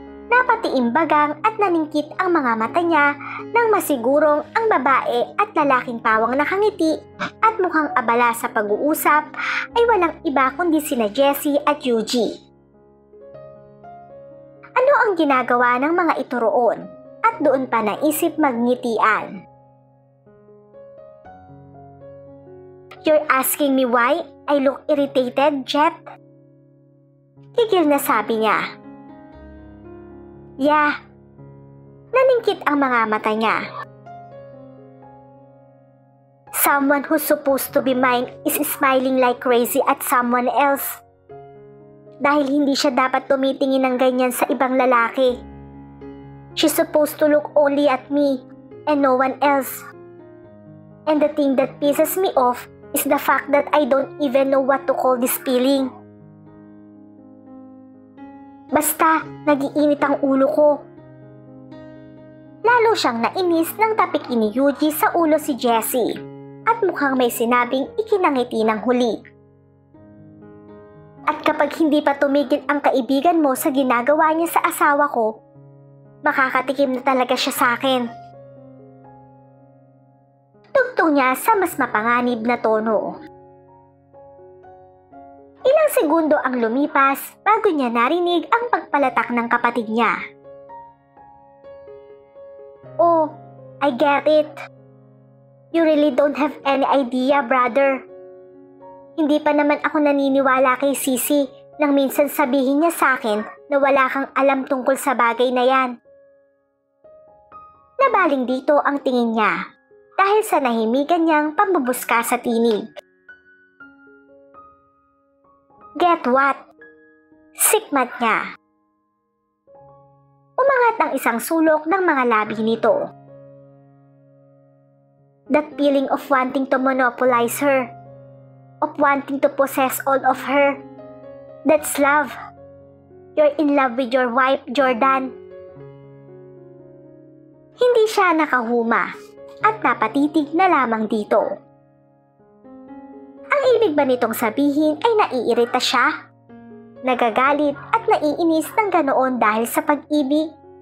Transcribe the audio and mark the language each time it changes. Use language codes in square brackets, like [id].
[tl] Napatiimbagang at naningkit ang mga mata niya nang masigurong ang babae at lalaking pawang nakangiti at mukhang abala sa pag-uusap ay walang iba kundi sina Jessie at Yuji. Ano ang ginagawa ng mga ito roon at doon pa naisip magngitian? [en] You're asking me why I look irritated, Jet? [tl] Kigil na sabi niya. Yeah. Naningkit ang mga mata niya. [en] Someone who's supposed to be mine is smiling like crazy at someone else. [tl] dahil hindi siya dapat tumitingin ng ganyan sa ibang lalaki. [en] She's supposed to look only at me and no one else. And the thing that pisses me off is the fact that I don't even know what to call this feeling. [tl] Basta, nagiinit ang ulo ko. Lalo siyang nainis nang tapikin ni Yuji sa ulo si Jessie at mukhang may sinabing ikinangiti ng huli. At kapag hindi pa tumigil ang kaibigan mo sa ginagawa niya sa asawa ko, makakatikim na talaga siya sa akin. Tugtog niya sa mas mapanganib na tono. Ilang segundo ang lumipas bago niya narinig ang pagpalatak ng kapatid niya. [en] Oh, I get it. You really don't have any idea, brother. [tl] Hindi pa naman ako naniniwala kay Sisi nang minsan sabihin niya sa akin na wala kang alam tungkol sa bagay na yan. Nabaling dito ang tingin niya dahil sa nahimigan niyang pambubuska sa tinig. [en] Get what? [tl] Sikmat niya. Umangat ang isang sulok ng mga labi nito. [en] That feeling of wanting to monopolize her, of wanting to possess all of her, that's love. You're in love with your wife, Jordan. [tl] Hindi siya nakahuma at napatitig na lamang dito. Ang ibig ba nitong sabihin ay naiirita siya? Nagagalit at naiinis ng ganoon dahil sa pag-ibig?